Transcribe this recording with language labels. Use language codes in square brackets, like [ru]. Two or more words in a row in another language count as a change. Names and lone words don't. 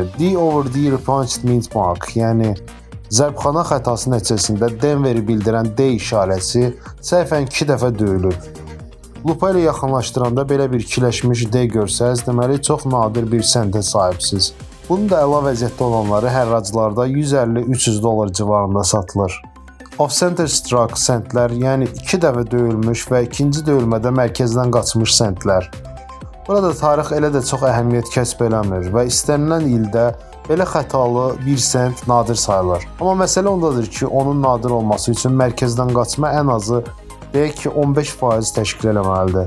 [en] D/D Repunched Mint Mark, [az] yəni zərbxana xətası nəticəsində Denveri bildirən D işarəsi səhvən 2 dəfə döyülür. Lupa ilə yaxınlaşdıranda belə bir ikiləşmiş D görsəz, deməli çox nadir bir sentə sahibsiz. Bunun da əla vəziyyətdə olanları hərraclarda $150-300 civarında satılır. [en] Off-center struck [az] sentlər, yəni 2 dəfə döyülmüş və ikinci döyülmədə mərkəzdən qaçmış sentlər. Burada tarix elə də çox əhəmiyyət kəsb eləmir və istənilən ildə belə xətalı bir sent nadir sayılır. Amma məsələ ondadır ki, onun nadir olması üçün mərkəzdən qaçma ən azı deyək ki 15% təşkil eləməlidir.